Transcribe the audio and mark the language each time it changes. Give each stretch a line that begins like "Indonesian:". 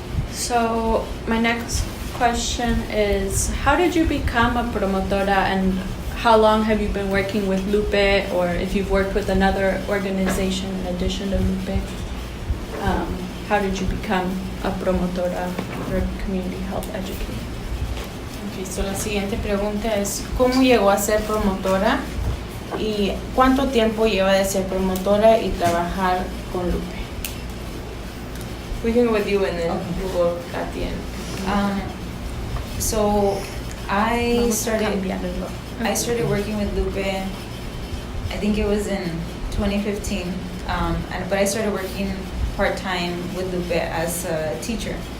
English: So my next question is, how did you become a promotora, and how long have you been working with LUPE, or if you've worked with another organization in addition to LUPE? How did you become a promotora or community health educator?
Spanish: Okay, so la siguiente pregunta es, ¿cómo llegó a ser promotora y cuánto tiempo lleva de ser promotora y trabajar con LUPE?
English: We can go with you and then we'll go at the end. So I started working with LUPE, I think it was in 2015, but I started working part-time with LUPE as a teacher.